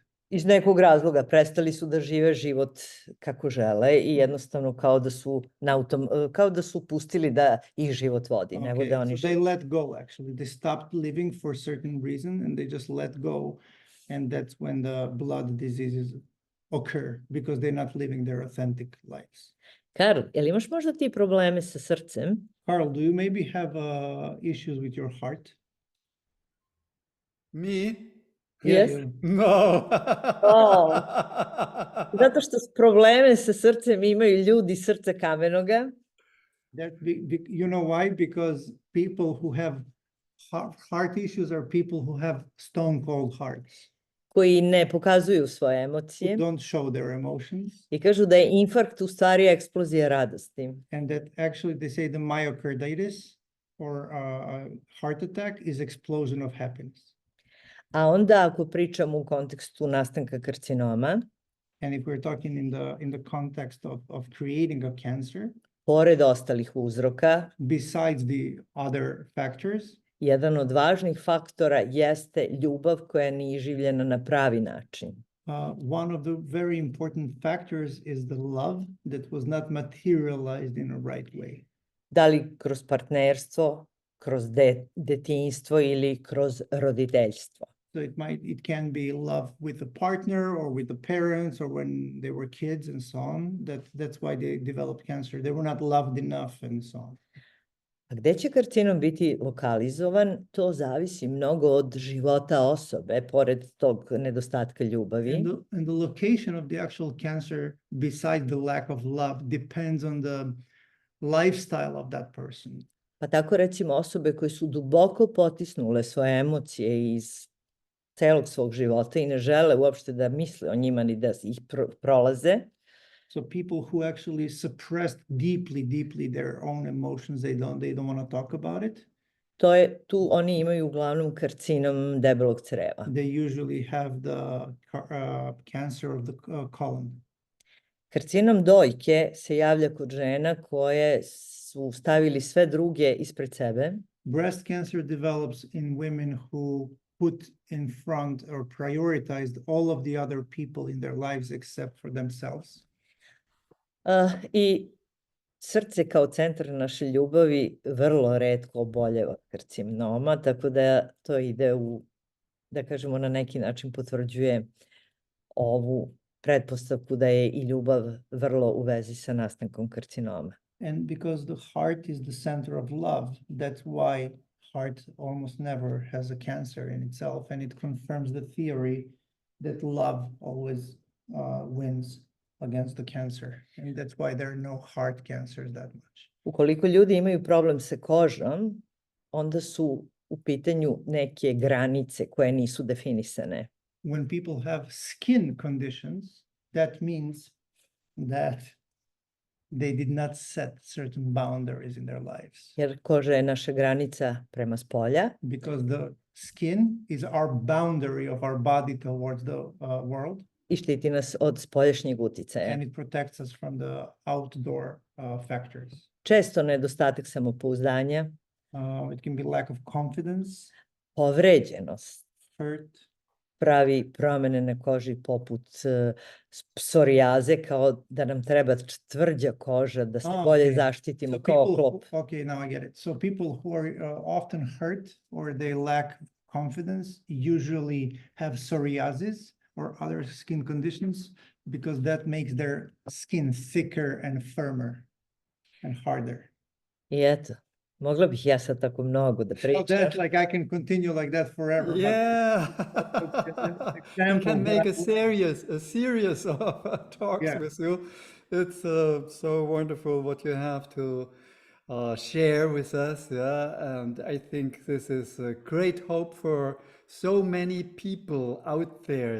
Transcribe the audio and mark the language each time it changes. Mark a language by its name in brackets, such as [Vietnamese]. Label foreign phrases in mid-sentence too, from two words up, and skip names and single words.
[Serbian] Iz nekog razloga prestali su da žive život kako žele i jednostavno kao da su pustili da ih život vodi, nego da oni [English] so they let go, actually. They stopped living for a certain reason and they just let go. And that's when the blood diseases occur because they're not living their authentic lives. [Serbian] Karl, jel imaš možda ti probleme sa srcem? [English] Carl, do you maybe have issues with your heart? Me? Yes. You. No. [Serbian] Zato što probleme sa srcem imaju ljudi srca kamenoga. [English] You know why? Because people who have heart issues are people who have stone cold hearts. [Serbian] Koji ne pokazuju svoje emocije. [English] Who don't show their emotions. [Serbian] I kažu da je infarkt u stvari eksplozija radosti. [English] And that actually they say the myocarditis or heart attack is explosion of happiness. [Serbian] A onda ako pričamo u kontekstu nastanka karcinoma, [English] and if we're talking in the context of creating a cancer, [Serbian] pored ostalih uzroka, [English] besides the other factors, [Serbian] jedan od važnih faktora jeste ljubav koja nije iživljena na pravi način. [English] One of the very important factors is the love that was not materialized in a right way. [Serbian] Da li kroz partnerstvo, kroz detinjstvo ili kroz roditeljstvo. [English] So it can be love with a partner or with the parents or when they were kids and so on. That's why they developed cancer. They were not loved enough and so on. [Serbian] A gde će karcinom biti lokalizovan, to zavisi mnogo od života osobe, pored tog nedostatka ljubavi. [English] And the location of the actual cancer, besides the lack of love, depends on the lifestyle of that person. [Serbian] Pa tako recimo osobe koje su duboko potisnule svoje emocije iz celog svog života i ne žele uopšte da misle o njima ni da ih prolaze. [English] So people who actually suppressed deeply their own emotions, they don't want to talk about it. [Serbian] Tu oni imaju uglavnom karcinom debelog creva. [English] They usually have the cancer of the colon. [Serbian] Karcinom dojke se javlja kod žena koje su stavili sve druge ispred sebe. [English] Breast cancer develops in women who put in front or prioritized all of the other people in their lives except for themselves. [Serbian] I srce kao centar naše ljubavi vrlo retko oboljeva od karcinoma, tako da to ide da kažemo, na neki način potvrđuje ovu pretpostavku da je i ljubav vrlo u vezi sa nastankom karcinoma. [English] And because the heart is the center of love, that's why heart almost never has a cancer in itself, and it confirms the theory that love always wins against the cancer, and that's why there are no heart cancers that much. [Serbian] Ukoliko ljudi imaju problem sa kožom, onda su u pitanju neke granice koje nisu definisane. [English] When people have skin conditions, that means that they did not set certain boundaries in their lives. [Serbian] Jer koža je naša granica prema spolja. [English] Because the skin is our boundary of our body towards the world. [Serbian] I štiti nas od spoljašnjeg uticaja. [English] And it protects us from the outdoor factors. [Serbian] Često nedostatak samopouzdanja. [English] It can be lack of confidence. [Serbian] Povređenost. [English] Hurt. [Serbian] pravi promjene na koži poput psorijaze, kao da nam treba tvrđa koža da se bolje zaštitimo [English] So [Serbian] kao [English] people, [Serbian] oklop. [English] okay, now I get it. So people who are often hurt or they lack confidence usually have psoriasis or other skin conditions because that makes their skin thicker and firmer and harder. [Serbian] I eto, mogla bih ja sad tako mnogo da [English] So [Serbian] pričam. [English] that's like I can continue like that forever. Yeah. But We can make a example, series of talks Yeah. with you. It's so wonderful what you have to share with us. Yeah, and I think this is a great hope for so many people out there.